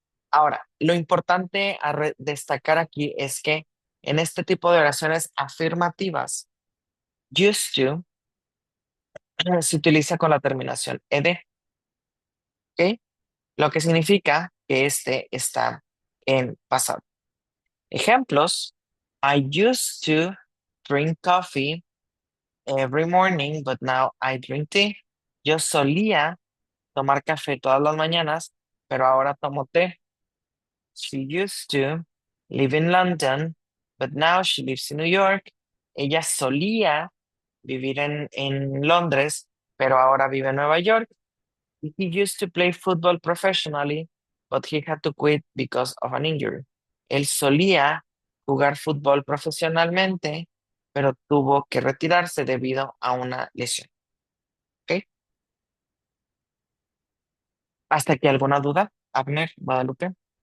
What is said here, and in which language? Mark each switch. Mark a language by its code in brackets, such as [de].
[es] Ahora, lo importante a destacar aquí es que en este tipo de oraciones afirmativas, used to se utiliza con la terminación ed, ¿ok? Lo que significa que este está en pasado. [en] Ejemplos: I used to drink coffee every morning, but now I drink tea. [es] Yo solía tomar café todas las mañanas, pero ahora tomo té. [en] She used to live in London, but now she lives in New York. [es] Ella solía vivir en Londres, pero ahora vive en Nueva York. [en] He used to play football professionally, but he had to quit because of an injury. [es] Él solía jugar fútbol profesionalmente, pero tuvo que retirarse debido a una lesión. ¿Ok? ¿Hasta aquí alguna duda, Abner, Guadalupe?